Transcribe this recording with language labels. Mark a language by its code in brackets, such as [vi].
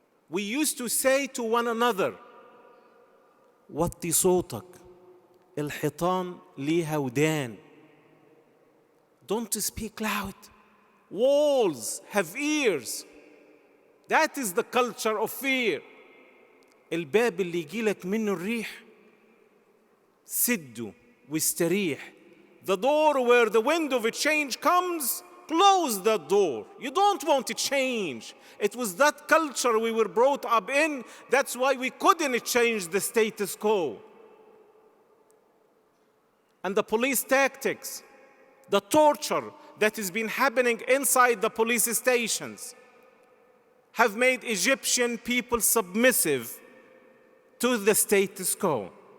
[en] We used to say to one another, [ar] وطي صوتك الحيطان ليها ودان. [en] Don't speak loud. Walls have ears. That is the culture of fear. [ar] الباب اللي يجيلك منه الريح سده واستريح. [en] The door where the wind of a change comes, close that door. You don't want to change. It was that culture we were brought up in. That's why we couldn't change the status quo. And the police tactics, the torture that has been happening inside the police stations have made Egyptian people submissive to the status quo.